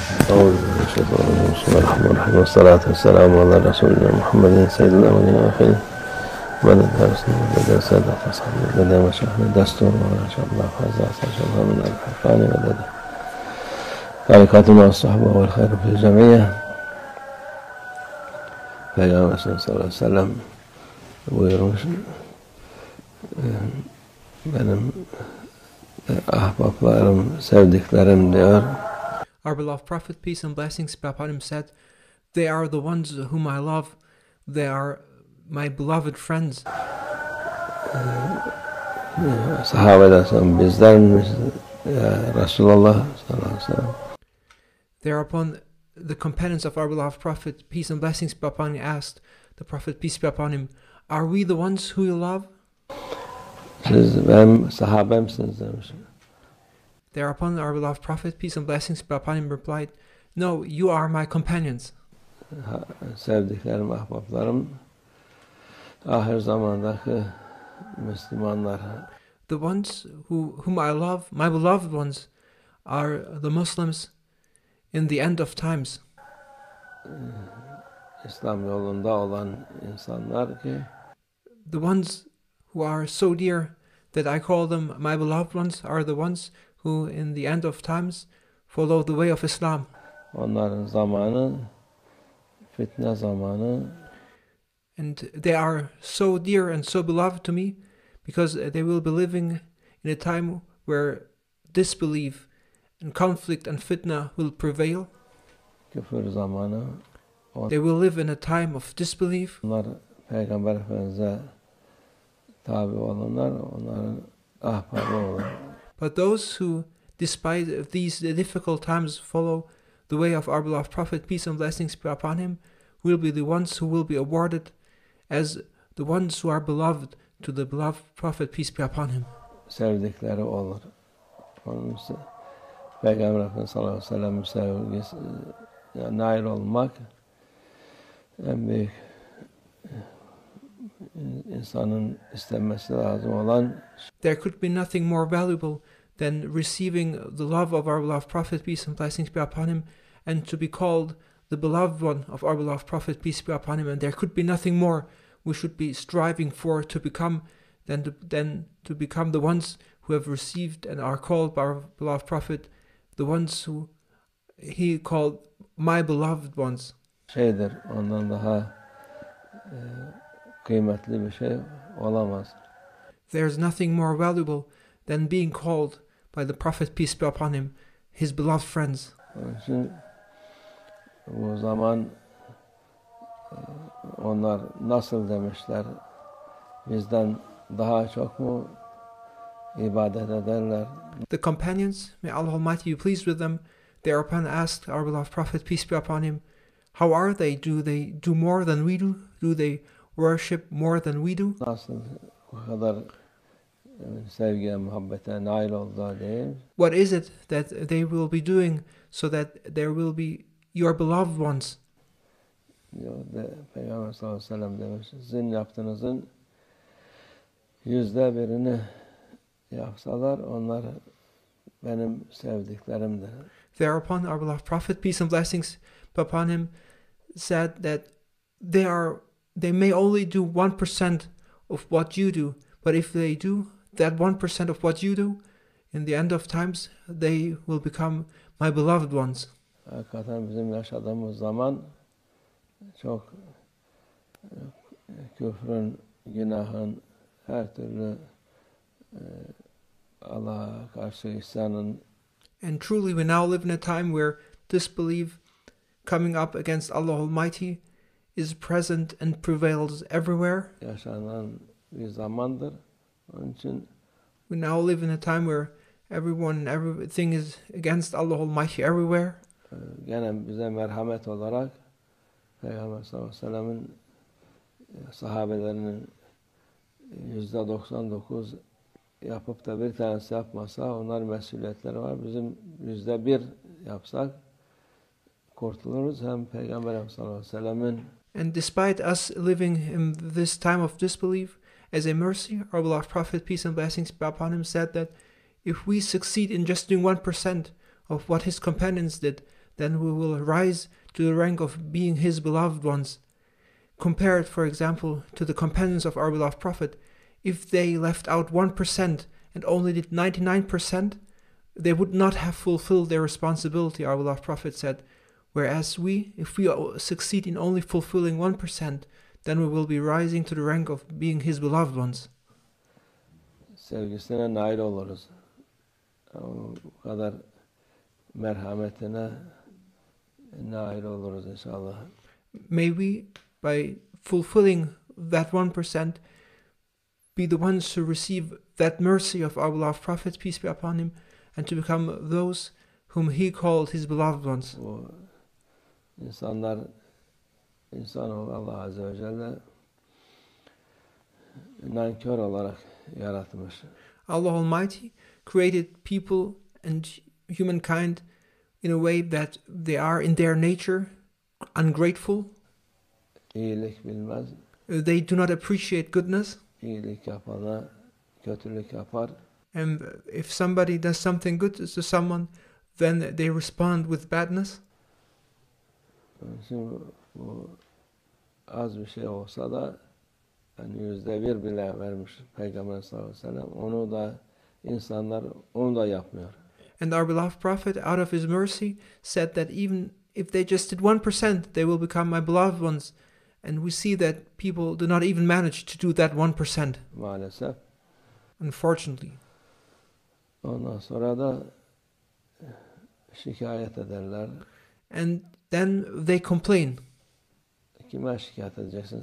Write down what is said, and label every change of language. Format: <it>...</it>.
<ar>أعوذ بالله من الشيطان الرجيم. بسم الله الرحمن الرحيم والصلاة والسلام على رسولنا محمد سيد الأولين والآخرين. بدأ درسنا بدأ سادة أصحابنا بدأ مشايخنا دستور وإن شاء الله فازات إن شاء الله من الحقاني بدأ حركات مع الصحبة والخير في الجميع.</ar> <tr>Peygamber sallallahu aleyhi ve sellem buyurmuş, benim ahbaplarım, sevdiklerim diyor.</tr> <en>Our beloved Prophet, peace and blessings be upon him, said, "They are the ones whom I love. They are my beloved friends."</en> <tr>Sahabeden bizler miyiz Resulullah sallallahu aleyhi ve sellem?</tr> <en>They are upon the companions of our beloved Prophet, peace and blessings be upon him, asked the Prophet, peace be upon him, "Are we the ones who you love?"</en> <tr>Siz benim sahabemsiniz demiş.</tr> <en>They are upon our beloved Prophet, peace and blessings be upon him, replied, "No, you are my companions."</en> <tr>Sevdiklerim, ahbaplarım, ahir zamandaki Müslümanlar.</tr> <en>The ones whom I love, my beloved ones, are the Muslims in the end of times.</en> <tr>İslam yolunda olan insanlar ki</tr> <en>the ones who are so dear that I call them my beloved ones are the ones who in the end of times follow the way of Islam.</en> <tr>Onların zamanı fitne zamanı.</tr> <en>And they are so dear and so beloved to me because they will be living in a time where disbelief and conflict and fitna will prevail.</en> <tr>Küfür zamanı.</tr> <en>They will live in a time of disbelief.</en> <tr>Onlar Peygamber Efendimiz'e tabi olanlar, onların ahbabı olur.</tr> <en>But those who, despite these difficult times, follow the way of our beloved Prophet, peace and blessings be upon him, will be the ones who will be awarded as the ones who are beloved to the beloved Prophet, peace be upon him.</en> <tr>Sevdikleri olur. Onun Peygamber Efendimiz sallallahu aleyhi ve sellem sevgisi nail olmak en büyük insanın istenmesi lazım olan.</tr> <en>There could be nothing more valuable than receiving the love of our beloved Prophet, peace and blessings be upon him, and to be called the beloved one of our beloved Prophet, peace be upon him. And there could be nothing more we should be striving for to become than to become the ones who have received and are called by our beloved Prophet, the ones who he called my beloved ones.</en> <tr>Şeydir, ondan daha kıymetli bir şey olamaz.</tr> <en>There's nothing more valuable than being called by the Prophet, peace be upon him, his beloved friends.</en> <tr>Onun için bu zaman onlar nasıl demişler, bizden daha çok mu ibadet ederler?</tr> <en>The companions, may Allah Almighty be pleased with them, thereupon asked our beloved Prophet, peace be upon him, how are they? Do they do more than we do? Do they worship more than we do?</en> <tr>Nasıl bu kadar sevgiye, muhabbete nail oldu değil?</tr> <en>What is it that they will be doing so that there will be your beloved ones?</en> <tr>Peygamber sallallahu aleyhi ve sellem demiş, sizin yaptığınızın %1'ini yapsalar onlar benim sevdiklerimdir.</tr> <en>Thereupon our beloved Prophet, peace and blessings be upon him, said that they may only do 1% of what you do, but if they do that 1% of what you do, in the end of times, they will become my beloved ones.</en> <tr>Hakikaten bizim yaşadığımız zaman çok küfrün, günahın, her türlü Allah'a karşı isyanın.</tr> <en>And truly we now live in a time where disbelief coming up against Allah Almighty is present and prevails everywhere.</en> <tr>Yaşanan bir zamandır. Onun için</tr> <en>we now live in a time where everyone and everything is against Allah Almighty everywhere.</en> <tr>Gene bize merhamet olarak Peygamber sallallahu aleyhi ve sellem'in sahabelerinin %99 yapıp da bir tanesi yapmasa onların mesuliyetleri var. Bizim %1 yapsak kurtuluruz hem Peygamber Efendimiz sallallahu aleyhi ve sellemin</tr> <en>And despite us living in this time of disbelief, as a mercy, our beloved Prophet, peace and blessings be upon him, said that if we succeed in just doing 1% of what his companions did, then we will rise to the rank of being his beloved ones. Compared, for example, to the companions of our beloved Prophet, if they left out 1% and only did 99%, they would not have fulfilled their responsibility, our beloved Prophet said. Whereas we, if we succeed in only fulfilling 1%, then we will be rising to the rank of being his beloved ones.</en> <tr>sevgisine nail oluruz. O kadar merhametine nail oluruz inşallah.</tr> <en>May we, by fulfilling that 1%, be the ones to receive that mercy of our beloved Prophet, peace be upon him, and to become those whom he called his beloved ones.</en> <tr>O insanoğlu Allah Azze ve Celle nankör olarak yaratmış.</tr> <en>Allah Almighty created people and humankind in a way that they are in their nature ungrateful.</en> <tr>İyilik bilmez.</tr> <en>They do not appreciate goodness.</en> <tr>İyilik yapana kötülük yapar.</tr> <en>And if somebody does something good to someone, then they respond with badness.</en> <tr>Şimdi bu az bir şey olsa da yani %1 bile vermiş Peygamber sallallahu aleyhi ve sellem. Onu da insanlar onu da yapmıyor.</tr> <en>And our beloved Prophet, out of his mercy, said that even if they just did 1%, they will become my beloved ones. And we see that people do not even manage to do that 1%.</en> <tr>Maalesef.</tr> <en>Unfortunately.</en> <tr>Ondan sonra da şikayet ederler.</tr> <en>And then they complain.</en> <tr>Kime şikayet edeceksin?</tr>